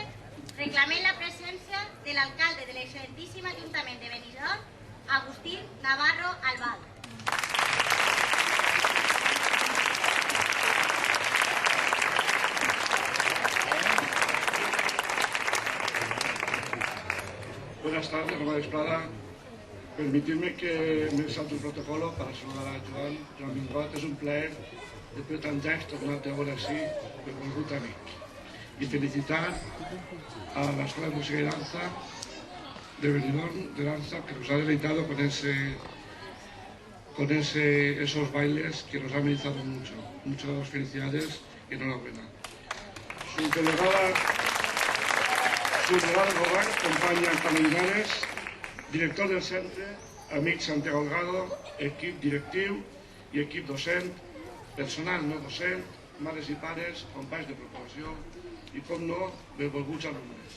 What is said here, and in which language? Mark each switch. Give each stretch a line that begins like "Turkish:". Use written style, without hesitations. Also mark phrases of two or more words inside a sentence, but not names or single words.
Catalan: reclamem la presència de l'alcalde de l'excel·lentíssim Ajuntament de Benidorm, Agustín Navarro Albado.
Spanish: Buenas tardes, Román Esprada. Permitidme que me salte el protocolo para saludar a Joan Mingot.
Catalan: És un plaer, després de tants anys, tornar-te a veure així, benvolgut amic.
Spanish: Y felicitar a la Escuela de Música y Danza de Benidorm de Danza, que nos ha deleitado con esos bailes que nos han amenizado mucho. Muchas felicidades y enhorabuena.
Catalan: Su delegada Govern, company Antoni Linares, director del centre, amic Santiago Algado, equip directiu i equip docent, personal no docent, mares i pares, companys de preparació i, com no, benvolguts alumnes.